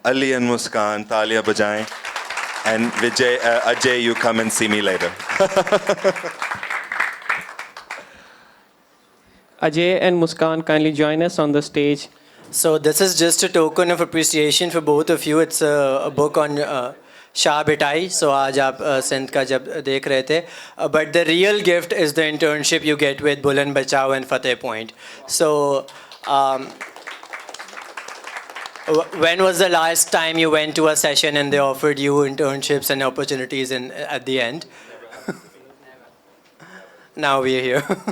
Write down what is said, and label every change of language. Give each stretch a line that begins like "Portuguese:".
Urdu: Taaliya bajaएं.
English: And Ajay, you come and see me later. Ajay and Muskan, kindly join us on the stage. So this is just a token of appreciation for both of you. It's a book on Shah Bhittai.
Urdu: سو آج آپ سندھ کا جب دیکھ رہے تھے,
English: But the real gift is the internship you get with Buland Bachao and Fateh Point. So when was the last time you went to a session and they offered you internships and opportunities at the end? Now we are here.